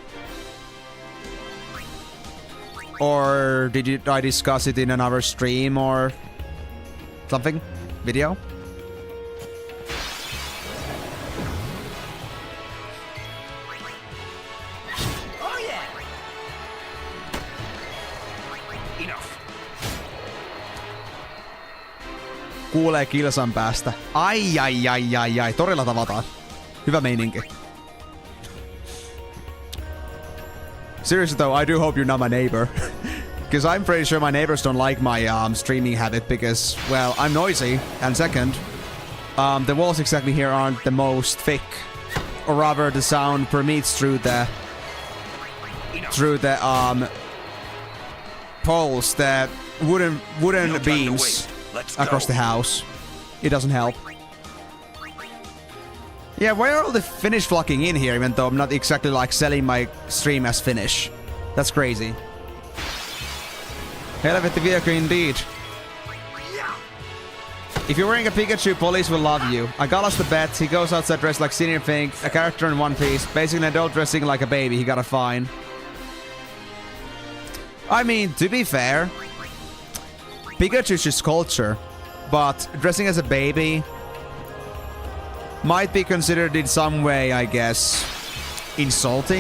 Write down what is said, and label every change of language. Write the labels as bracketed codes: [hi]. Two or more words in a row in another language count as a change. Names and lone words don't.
[en] Or did I discuss it in another stream or something? Video? Oh yeah! Enough. [fi] Kuulee kilsan päästä. Ai. Torilla tavataan. Hyvä meininki. [en] Seriously though, I do hope you're not my neighbor. Because I'm pretty sure my neighbors don't like my streaming habit because, well, I'm noisy. And second, the walls exactly here aren't the most thick. Or rather, the sound permeates through the poles, the wooden No time to beams waste. Let's across go. the house. It doesn't help. Yeah, why are all the Finnish flocking in here even though I'm not exactly like selling my stream as Finnish? That's crazy. [fi] Helvetti viekö indeed. [en] If you're wearing a Pikachu, police will love you. I got us the bet. He goes outside dressed like Senior Pink, a character in One Piece, basically an adult dressing like a baby. He got a fine. I mean, to be fair, Pikachu's just culture, but dressing as a baby might be considered in some way, I guess, insulting.